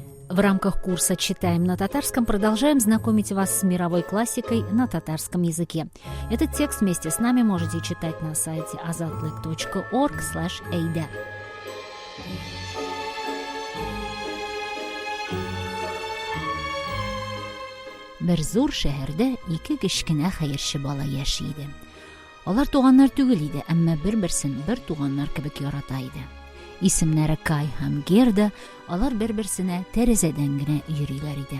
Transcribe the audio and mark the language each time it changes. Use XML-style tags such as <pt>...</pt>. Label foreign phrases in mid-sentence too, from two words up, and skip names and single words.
<ru>В рамках курса «Читаем на татарском» продолжаем знакомить вас с мировой классикой на татарском языке. Этот текст вместе с нами можете читать на сайте azatlyk.org/ayda.</ru> <tt>Бер зур шәһәрдә ике кечкенә хәерче бала яши иде. Алар туганнар түгел иде, әмма бер-берсен бер туганнар кебек ярата иде. Исемнәре Кай һәм Герда, алар бер-берсенә тәрәзәдән генә йөриләр иде.</tt>